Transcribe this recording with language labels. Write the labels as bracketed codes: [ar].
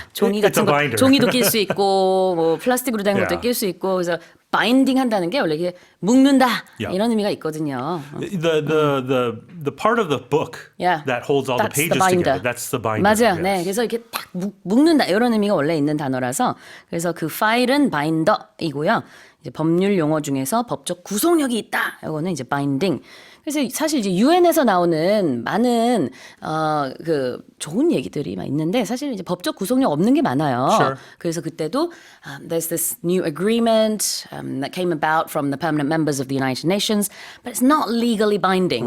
[ko] 종이 같은 거 종이도 낄 수 있고 뭐 플라스틱으로 된 것도 낄 수 있고 그래서 바인딩 한다는 게 원래 이게 묶는다 이런 의미가 있거든요. [en] The part of the book that holds all the pages together. That's the binder. [ko] 맞아요. [en] Yes. [ko] 네, 그래서 이렇게 딱 묶는다 이런 의미가 원래 있는 단어라서 그래서 그 파일은 바인더이고요. 이제 법률 용어 중에서 법적 구속력이 있다. 이거는 이제 바인딩. 그래서 사실 이제 유엔에서 나오는 많은 그 좋은 얘기들이 막 있는데 사실 이제 법적 구속력 없는 게 많아요. [en] Sure. [ko] 그래서 그때도 [en] there's this new agreement that came about from the permanent members of the United Nations, but it's not legally binding.